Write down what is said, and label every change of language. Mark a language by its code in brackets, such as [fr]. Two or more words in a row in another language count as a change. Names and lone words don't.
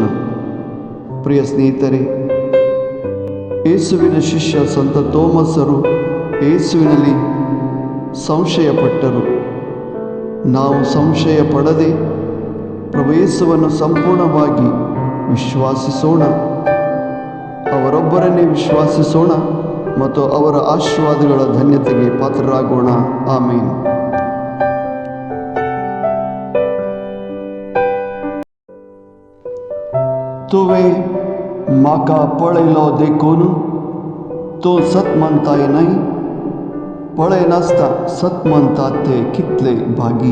[kn] ಪ್ರಿಯ ಸ್ನೇಹಿತರೆ, ಯೇಸುವಿನ ಶಿಷ್ಯ ಸಂತ ತೋಮಸರು ಯೇಸುವಿನಲ್ಲಿ ಸಂಶಯಪಟ್ಟರು. ನಾವು ಸಂಶಯ ಪಡದೆ ಪ್ರಭು ಯೇಸುವನ್ನು ಸಂಪೂರ್ಣವಾಗಿ ವಿಶ್ವಾಸಿಸೋಣ, ಅವರೊಬ್ಬರನ್ನೇ ವಿಶ್ವಾಸಿಸೋಣ ಮತ್ತು ಅವರ ಆಶೀರ್ವಾದಗಳ ಧನ್ಯತೆಗೆ ಪಾತ್ರರಾಗೋಣ. ಆಮೇನ್. [kok] तुवे माका पळयलो देखून तूं सत म्हणताय न्हय, पळय नासता सत म्हणतात ते कितले भागी.